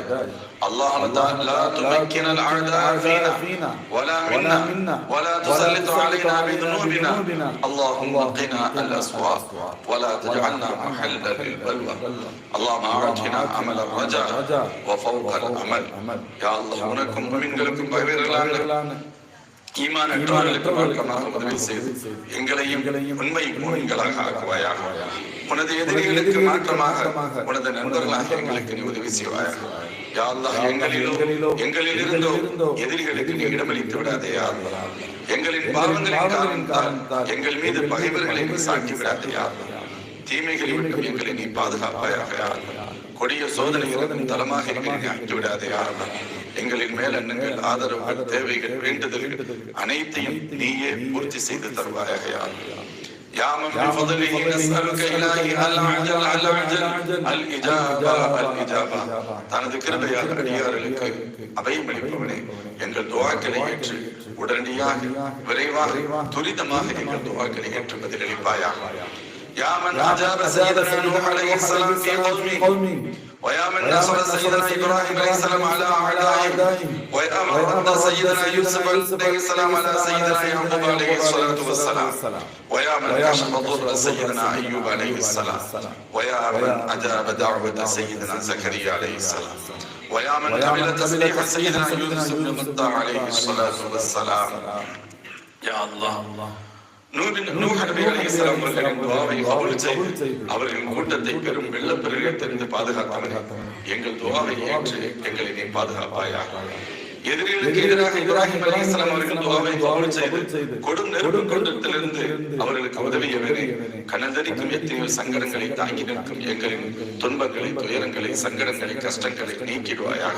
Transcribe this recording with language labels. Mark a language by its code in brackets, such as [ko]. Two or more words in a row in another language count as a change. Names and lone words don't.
[ar] اللهم لا تمكن الأعداء فينا ولا منا ولا تسلط علينا بذنوبنا. اللهم قنا الأسواق ولا تجعلنا محلا للبلوى. اللهم أعطنا عمل الرجاء وفوق الأمل. يا الله, [ta] உனக்கும் முஃமின்களுக்கும் பகிரலான ஈமான் அற்றவர்களுக்கு மார்க்கமாக உதவி செய்து எங்களையும் உண்மை மூமின்களாக ஆக்குவாயாக. உனது எதிரிகளுக்கு மாற்றமாக உனது நண்பர்களாக எங்களுக்கு நீ உதவி செய்வாயாக. [ar] يا الله, [ta] எங்களிலிருந்தோ எதிரிகளுக்கு நீ இடமளித்து விடாதே. [ar] يا الله, [ta] எங்களின் பாவங்களின் காரணத்தால் எங்கள் மீது பகைவர்களை நீ சாட்டி விடாதே. [ar] يا الله, [ta] தீமைகளை விட்டு எங்களை நீ பாதுகாப்பாயாக. [ar] يا الله, [ta] கொடிய சோதனைகளுக்கும் தலமாக எங்களை நீ ஆக்கி விடாதே. [ar] يا الله, [ta] எங்களின் மேல் எண்ணங்கள், ஆதரவுகள், தேவைகள், வேண்டுதல்கள் அனைத்தையும் நீயே பூர்த்தி செய்து தருவாயாக. [ar] يا الله, يا من بفضله نسألك إلهي العجل الإجابة. [ta] தனது கிருபையால் அடியார்களுக்கு அபயமளிப்பவனே, எங்கள் துஆக்களை ஏற்று உடனடியாக விரைவாக துரிதமாக எங்கள் துஆக்களை ஏற்று பதிலளிப்பாயாக. [ar] يا من أجاب سيدنا نوح عليه السلام في قومه ويا من نصر سيدنا إبراهيم عليه السلام على أعدائهم ويا من رد سيدنا يوسف عليه السلام على سيدنا يعقوب عليه الصلاة والسلام ويا من كشف ضر سيدنا أيوب عليه السلام ويا من أجاب دعوة سيدنا زكريا عليه السلام ويا من قبل تسبيح سيدنا يوسف بن متى عليه الصلاة والسلام يا الله [ta] நூஹ் நபி அலைஹிஸ்ஸலாம் அவர்களின் துஆவை கபூல் செய்து அவர்களின் கூட்டத்தை பெரும் வெள்ளப்பெருக்கிலிருந்து பாதுகாத்தவனே, எங்கள் துஆவை ஏற்று எங்களை நீ பாதுகாப்பாயாக. எதிரிகளுக்கு எதிராக இப்ராஹிம் அலைஹிஸ்ஸலாம் அவர்கள் துஆவை கபூல் செய்து கொடும் நெருப்பு குண்டத்திலிருந்து அவர்களுக்கு உதவியவனே, கனதரிக்கும் எத்தனையோ சங்கடங்களை தாங்கி நிற்கும் எங்களின் துன்பங்களை, துயரங்களை, சங்கடங்களை, கஷ்டங்களை நீக்கிடுவாயாக.